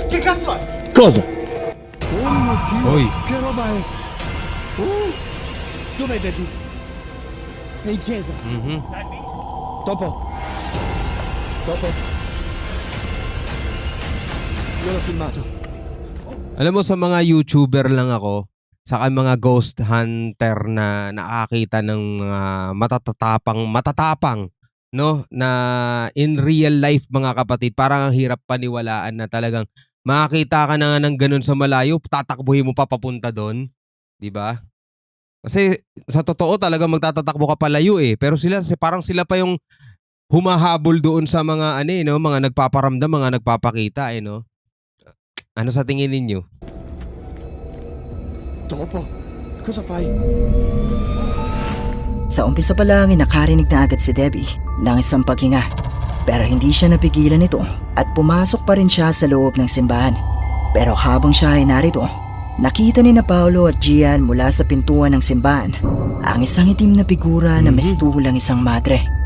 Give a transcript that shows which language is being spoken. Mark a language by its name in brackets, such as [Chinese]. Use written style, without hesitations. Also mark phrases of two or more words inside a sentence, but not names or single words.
[Italian] Che cazzo è? Cosa? Oy. Che roba è? Dov'è Debbie? È in chiesa. Dopo. Io l'ho filmato. [Filipino] Alam mo, sa mga YouTuber lang ako, saka mga [English] ghost hunter [Filipino] na nakakita ng mga matatapang, no? Na [English] in real life, [Filipino] mga kapatid, parang ang hirap paniwalaan na talagang makakita ka na nga ng ganun sa malayo, tatakbuhin mo pa papunta doon. Di ba? Kasi sa totoo talaga magtatatakbo ka palayo eh. Pero sila, parang sila pa yung humahabol doon sa mga no, mga nagpaparamdam, mga nagpapakita no. Ano sa tingin ninyo? [Italian] Dopo. Cosa fai? [Filipino] Sa umpisa pa lang ay nakarinig na agad si Debbie ng isang paghinga. Pero hindi siya napigilan nito at pumasok pa rin siya sa loob ng simbahan. Pero habang siya ay narito, nakita ni na Paolo at Gian mula sa pintuan ng simbahan ang isang itim na figura na mistulang isang madre.